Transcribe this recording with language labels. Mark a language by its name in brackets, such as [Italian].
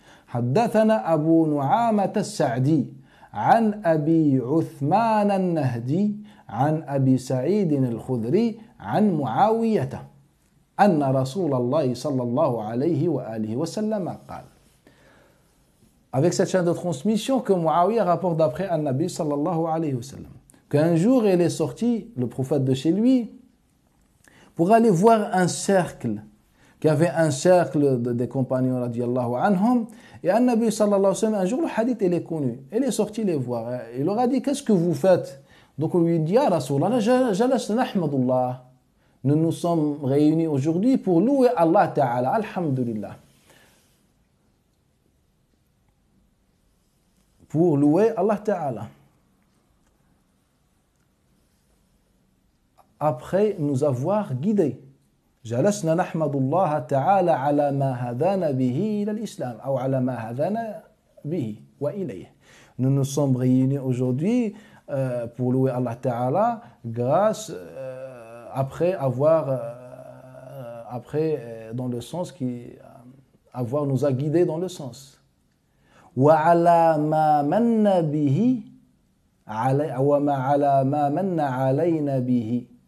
[Arabic] حدثنا أبو نعامة السعدي عن أبي عثمان النهدي عن أبي سعيد الخدري عن معاوية أن رسول الله صلى الله عليه وآله وسلم قال. [French] Avec cette chaîne de transmission que Muawiyah rapporte d'après An-Nabi sallallahu alayhi wa sallam, qu'un jour il est sorti, le prophète de chez lui, pour aller voir un cercle, qui avait un cercle des compagnons radiyallahu anhum, et An-Nabi sallallahu alayhi wa sallam, un jour le hadith il est connu, il est sorti les voir, il leur a dit qu'est-ce que vous faites? Donc on lui dit ya Rasulallah, [Arabic] jalasna nahmadullah, [French] nous nous sommes réunis aujourd'hui pour louer Allah Ta'ala, alhamdulillah, pour louer Allah Ta'ala. Après nous avoir guidés. [Arabic] جلسنا نحمد الله تعالى على ما هدانا به إلى الإسلام أو على ما هدانا به وإليه. [French] Nous nous sommes réunis aujourd'hui pour louer Allah Ta'ala grâce après avoir après dans le sens qui avoir nous a guidés dans le sens. [Arabic] Wa ala ma manna bihi wa ma ala ma manna alayna bihi.